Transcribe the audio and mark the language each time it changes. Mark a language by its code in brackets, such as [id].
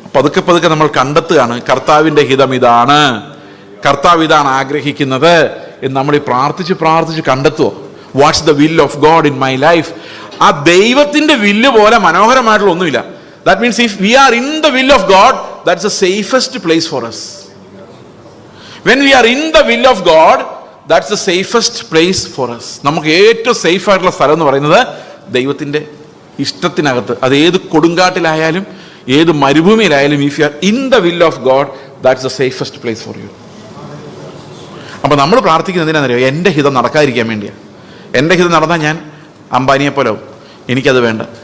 [ml] പതുക്കെ നമ്മൾ കണ്ടെത്തുകയാണ് കർത്താവിന്റെ ഹിതം ഇതാണ്, കർത്താവ് ഇതാണ് ആഗ്രഹിക്കുന്നത് എന്ന് നമ്മൾ ഈ പ്രാർത്ഥിച്ച് കണ്ടെത്തുവോ? [en] What's the will of God in my life? [ml] ആ ദൈവത്തിന്റെ വില്ല് പോലെ മനോഹരമായിട്ടുള്ള ഒന്നുമില്ല. [en] That means if we are in the will of God, that's the safest place for us. When we are in the will of God, that's the safest place for us. [ml] നമുക്ക് ഏറ്റവും safe ആയിട്ടുള്ള സ്ഥലം എന്ന് പറയുന്നത് ദൈവത്തിന്റെ ഇഷ്ടത്തിനകത്ത്. അത് ഏത് കൊടുങ്കാട്ടിലായാലും ഏത് മരുഭൂമിയിലായാലും, [en] If you are in the will of God, that's the safest place for you. [ml] അപ്പൊ നമ്മൾ പ്രാർത്ഥിക്കുന്നത് എന്തിനാണെന്നറിയോ? എൻ്റെ ഹിതം നടക്കാതിരിക്കാൻ വേണ്ടിയാണ്. എൻ്റെ ഹിതം നടന്നാൽ ഞാൻ അംബാനിയെ പോലെ ആവും, എനിക്കത് വേണ്ട.